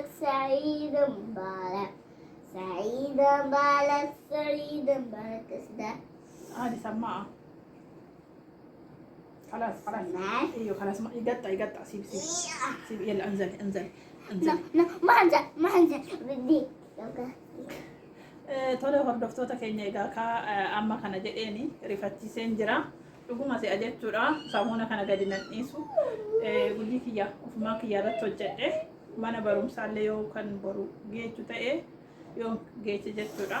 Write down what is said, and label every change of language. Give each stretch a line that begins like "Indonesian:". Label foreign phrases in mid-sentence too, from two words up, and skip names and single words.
Arabic: سعيدة مبارك. سعيدة مبارك. سعيدة مبارك. كده هذه سماعة. خلاص سماعة؟ ايوه خلاص يقطع سيب يلا انزل. لا ما هنزل بدي.
Oromo: Tole hordoftoota keenya egaa amma kana jedheeni rifachiiseen jira. Dhuguma si'a jechuudha. Saamuuna kana gadi nanniisu. Guyyaa kiyya ofumaa kiyya irratti hojjedhe. Mana barumsaallee yoo kan boru geechu ta'e yoo geeche jechuudha.